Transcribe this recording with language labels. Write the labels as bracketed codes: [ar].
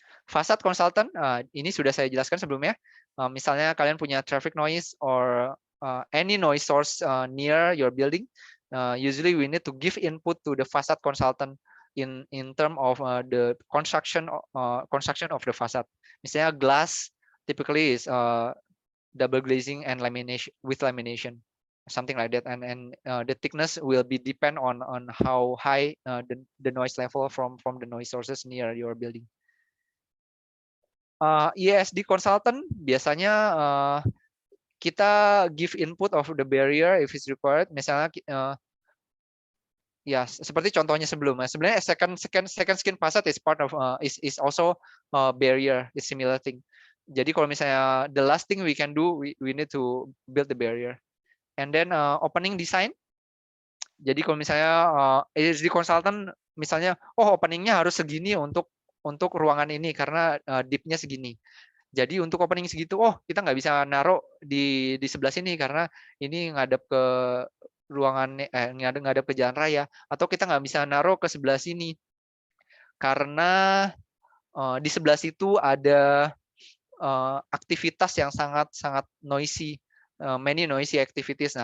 [id] Facade consultant, ini sudah saya jelaskan sebelumnya. [en] Misalnya kalian punya traffic noise or any noise source near your building, usually we need to give input to the facade consultant in term of the construction of the facade. Misalnya glass typically is double glazing and lamination, something like that, and the thickness will be depend on how high the noise level from the noise sources near your building. ESD consultant [id] biasanya kita [en] give input of the barrier if it's required. [id] Misalnya ya seperti contohnya sebelumnya. [en] Sebenarnya second skin facade is part of is also barrier, is similar thing. [id] Jadi kalau misalnya [en] the last thing we can do, we need to build the barrier. And then opening design. [id] Jadi kalau misalnya ESD consultant misalnya, oh openingnya harus segini untuk ruangan ini karena deepnya segini. Jadi untuk opening segitu, oh kita nggak bisa naruh di sebelah sini karena ini ngadep ke ruangan, ngadep ke jalan raya, atau kita nggak bisa naruh ke sebelah sini karena di sebelah situ ada aktivitas yang sangat noisy, [en] many noisy activities.